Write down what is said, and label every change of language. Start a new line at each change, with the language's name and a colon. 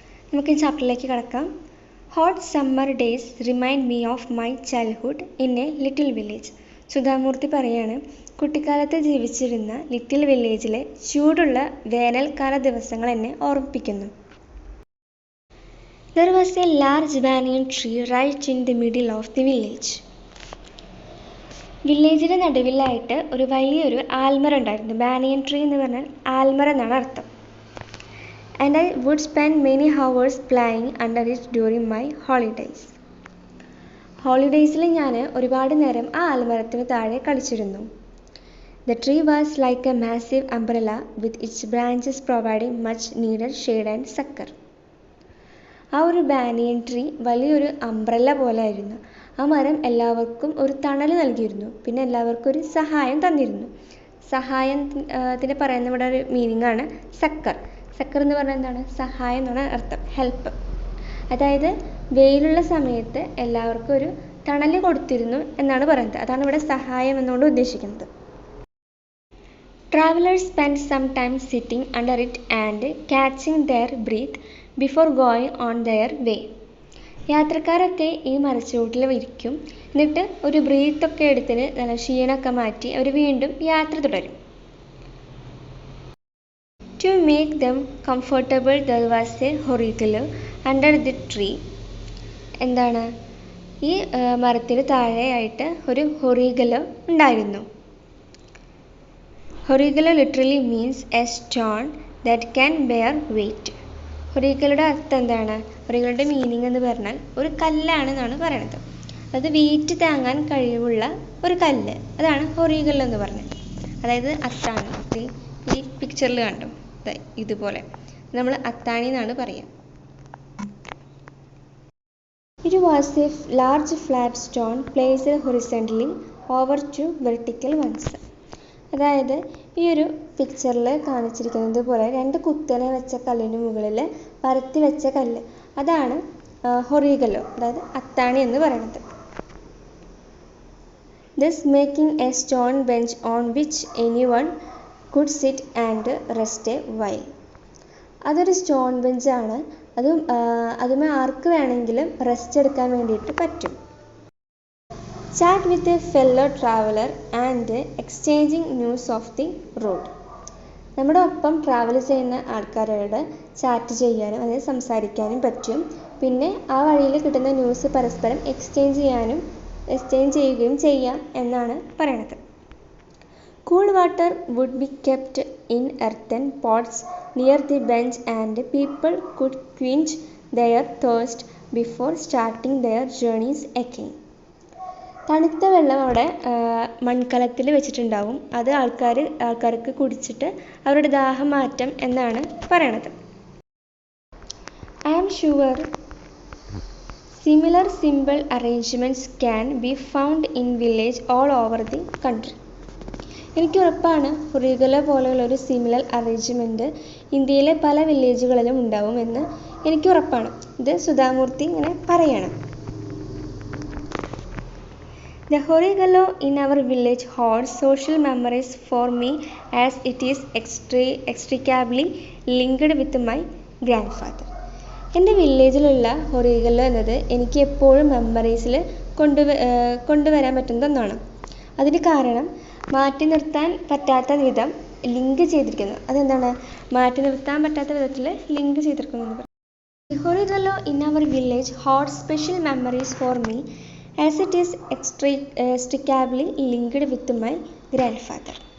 Malayalam: നമുക്ക് ഈ ചാപ്റ്ററിലേക്ക് കടക്കാം.
English: Hot summer days remind me of my childhood in A little village.
Malayalam: Sudha Murty പറയാണ്, കുട്ടിക്കാലത്ത് ജീവിച്ചിരുന്ന ലിറ്റിൽ വില്ലേജിലെ ചൂടുള്ള വേനൽക്കാല ദിവസങ്ങൾ എന്നെ ഓർമ്മിപ്പിക്കുന്നു.
English: There was a large banyan tree right in the middle of the village.
Malayalam: വില്ലേജിൻ്റെ നടുവിലായിട്ട് ഒരു വലിയൊരു ആൽമര ഉണ്ടായിരുന്നു. ബാനിയൻ ട്രീ എന്ന് പറഞ്ഞാൽ ആൽമര എന്നാണ് അർത്ഥം.
English: And I would spend many hours playing under it during my holidays.
Malayalam: ഹോളിഡേയ്സിൽ ഞാൻ ഒരുപാട് നേരം ആ ആൽമരത്തിന് താഴെ കളിച്ചിരുന്നു.
English: The tree was like a massive umbrella with its branches providing much needed shade and succor.
Malayalam: ആ ഒരു ബാനിയൻ ട്രീ വലിയൊരു അംബ്രല്ല പോലെ ആയിരുന്നു. ആ മരം എല്ലാവർക്കും ഒരു തണൽ നൽകിയിരുന്നു, പിന്നെ എല്ലാവർക്കും ഒരു സഹായം തന്നിരുന്നു. സഹായത്തിന് പറയുന്ന ഇവിടെ ഒരു മീനിങ് ആണ് സക്കർ. സക്കർ എന്ന് പറഞ്ഞാൽ എന്താണ്? സഹായം എന്നാണ് അർത്ഥം, ഹെൽപ്പ്. അതായത് വെയിലുള്ള സമയത്ത് എല്ലാവർക്കും ഒരു തണൽ കൊടുത്തിരുന്നു എന്നാണ് പറയുന്നത്. അതാണ് ഇവിടെ സഹായം എന്നുകൊണ്ട് ഉദ്ദേശിക്കുന്നത്.
English: Travelers spent some time sitting under it and catching their breath before going on their way.
Malayalam: യാത്രക്കാരൊക്കെ ഈ മരച്ചുവട്ടിൽ ഇരിക്കും, എന്നിട്ട് ഒരു ബ്രീത്തൊക്കെ എടുത്തിന് നല്ല ക്ഷീണമൊക്കെ മാറ്റി അവർ വീണ്ടും യാത്ര തുടരും.
English: To make them comfortable there was a horegallu under the tree.
Malayalam: എന്താണ്? ഈ മരത്തിന് താഴെയായിട്ട് ഒരു ഹൊറീഗല്ലോ ഉണ്ടായിരുന്നു.
English: Horegallu literally means a stone that can bear weight.
Malayalam: ഹൊറീഗല്ലോയുടെ അർത്ഥം എന്താണ്? ഹൊറീഗല്ലോയുടെ മീനിങ് എന്ന് പറഞ്ഞാൽ ഒരു കല്ലാണെന്നാണ് പറയണത്. അത് വെയിറ്റ് താങ്ങാൻ കഴിവുള്ള ഒരു കല്ല്, അതാണ് ഹൊറീഗല്ലോ എന്ന് പറഞ്ഞത്. അതായത് അത്താണി. ഈ പിക്ചറിൽ കണ്ടോ, ഇതുപോലെ നമ്മൾ അത്താണി എന്നാണ് പറയുക.
English: It was a large flat stone placed horizontally over two vertical ones.
Malayalam: അതായത് ഈ ഒരു പിക്ചറിൽ കാണിച്ചിരിക്കുന്നത് പോലെ 2 കുത്തനെ വെച്ച കല്ലിന് മുകളിൽ പരത്തി വെച്ച കല്ല്, അതാണ് ഹൊറീഗല്ലോ, അതായത് അത്താണി എന്ന് പറയുന്നത്.
English: Thus making a stone bench on which anyone could sit and rest a while.
Malayalam: അതൊരു സ്റ്റോൺ ബെഞ്ചാണ്. അതുമേ ആർക്ക് വേണമെങ്കിലും റെസ്റ്റ് എടുക്കാൻ വേണ്ടിയിട്ട് പറ്റും.
English: Chat with a fellow traveler and exchanging news of the road.
Malayalam: നമ്മുടെ ഒപ്പം ട്രാവൽ ചെയ്യുന്ന ആൾക്കാരോട് ചാറ്റ് ചെയ്യാനും അതായത് സംസാരിക്കാനും പറ്റും. പിന്നെ ആ വഴിയിൽ കിട്ടുന്ന ന്യൂസ് പരസ്പരം എക്സ്ചേഞ്ച് ചെയ്യുകയും ചെയ്യാം എന്നാണ് പറയണത്.
English: Cool water would be kept in earthen pots near the bench and people could quench their thirst before starting their journeys again.
Malayalam: തണുത്ത വെള്ളം അവിടെ മൺകലത്തിൽ വെച്ചിട്ടുണ്ടാവും. അത് ആൾക്കാർക്ക് കുടിച്ചിട്ട് അവരുടെ ദാഹം മാറ്റാം എന്നാണ് പറയണത്.
English: I am sure similar simple arrangements can be found in village all over the country.
Malayalam: എനിക്ക് ഉറപ്പാണ് ഹൊറീഗല്ലോ പോലെയുള്ള ഒരു സിമിലർ അറേഞ്ച്മെൻറ്റ് ഇന്ത്യയിലെ പല വില്ലേജുകളിലും ഉണ്ടാവുമെന്ന് എനിക്ക് ഉറപ്പാണ്. ഇത് സുധാമൂർത്തി ഇങ്ങനെ പറയണം.
English: The ഹൊറീഗല്ലോ in our village holds social memories for me as it is extricably linked with my grandfather.
Malayalam: എൻ്റെ വില്ലേജിലുള്ള ഹൊറിഗല്ലോ എന്നത് എനിക്ക് എപ്പോഴും മെമ്മറീസിൽ കൊണ്ടുവരാൻ പറ്റുന്ന ഒന്നാണ്. അതിന് കാരണം മാറ്റി നിർത്താൻ പറ്റാത്ത വിധം ലിങ്ക് ചെയ്തിരിക്കുന്നു. അതെന്താണ്? മാറ്റി നിർത്താൻ പറ്റാത്ത വിധത്തിൽ ലിങ്ക് ചെയ്തിരിക്കുന്നു.
English: Horegallu in our village hold special memories for me as it is extricably linked with my grandfather.